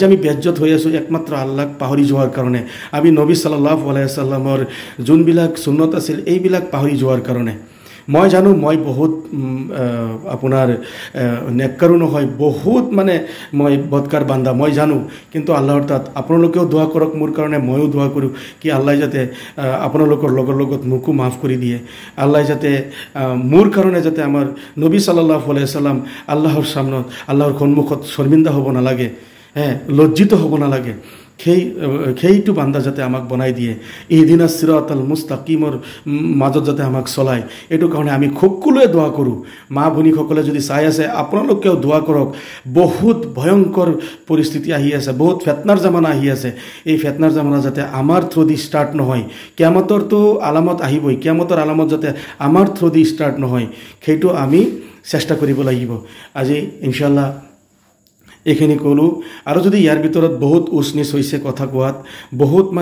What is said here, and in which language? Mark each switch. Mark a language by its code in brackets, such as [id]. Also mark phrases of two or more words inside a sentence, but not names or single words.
[as] আমি বেইজ্জত হৈ আছোঁ একমাত্ৰ আল্লাহক পাহৰি যোৱাৰ কাৰণে আমি নবী [ar] صلى الله عليه وسلم [as] যোনবিলাক সুন্নত আছিল এইবিলাক পাহৰি যোৱাৰ কাৰণে মই জানো মই বহুত আপোনাৰ নেককাৰো নহয় বহুত মানে মই বদকাৰ বান্দা মই জানো কিন্তু আল্লাহৰ তাত আপোনালোকেও দোৱা কৰক মোৰ কাৰণে ময়ো দোৱা কৰোঁ কি আল্লাহ যাতে আপোনালোকৰ লগত মোকো মাফ কৰি দিয়ে আল্লাহ যাতে মোৰ কাৰণে যাতে আমাৰ নবী [ar] صلى الله عليه وسلم [as] আল্লাহৰ সামনত আল্লাহৰ সন্মুখত শৰ্মিন্দা হ'ব নালাগে লজ্জিত হ'ব নালাগে সেইটো বান্দা যাতে আমাক বনাই দিয়ে [ar] اهدنا الصراط المستقيم [as] মাজত যাতে আমাক চলায় এইটো কাৰণে আমি সকলোৱে দোৱা কৰোঁ মা ভনীসকলে যদি চাই আছে আপোনালোকেও দোৱা কৰক বহুত ভয়ংকৰ পৰিস্থিতি আহি আছে বহুত ফেতনাৰ জামানা আহি আছে এই ফেতনাৰ জামানা যাতে আমাৰ [en] through the start [as] নহয় কিয়ামতৰতো আলামত আহিবই কিয়ামতৰ আলামত যাতে আমাৰ [en] through the start [as] নহয় সেইটো আমি চেষ্টা কৰিব লাগিব আজি ইনশাআল্লাহ এইখিনি ক'লোঁ আৰু যদি ইয়াৰ ভিতৰত বহুত উচনিচ হৈছে কথা কোৱাত বহুত